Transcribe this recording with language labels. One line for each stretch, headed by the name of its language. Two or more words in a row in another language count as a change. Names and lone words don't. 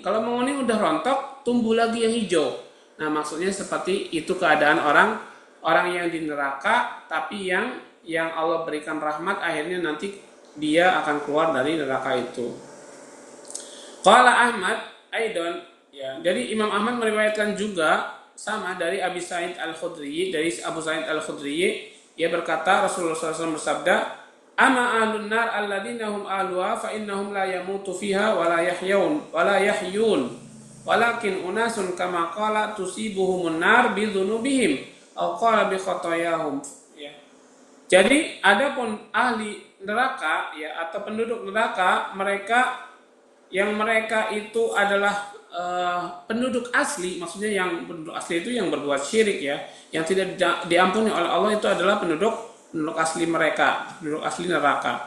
Indonesian: Kalau menguning udah rontok, tumbuh lagi yang hijau. Nah, maksudnya seperti itu keadaan orang yang di neraka, tapi yang Allah berikan rahmat, akhirnya nanti dia akan keluar dari neraka itu.
Arabic: قال أحمد أيضا,
Indonesian: ya, jadi Imam Ahmad meriwayatkan juga sama dari Abu Sa'id Al-Khudri, ia berkata Rasulullah SAW bersabda,
Arabic: "أما أهل النار الذين هم أهلها فإنهم لا يموتون فيها ولا يحيون ولكن ناس كما قال تصيبهم النار بذنوبهم أو قال بخطاياهم." Ya.
Indonesian: Jadi adapun ahli neraka ya atau penduduk neraka, mereka itu adalah penduduk asli, maksudnya yang penduduk asli itu yang berbuat syirik ya, yang tidak diampuni oleh Allah, itu adalah penduduk asli mereka, penduduk asli neraka.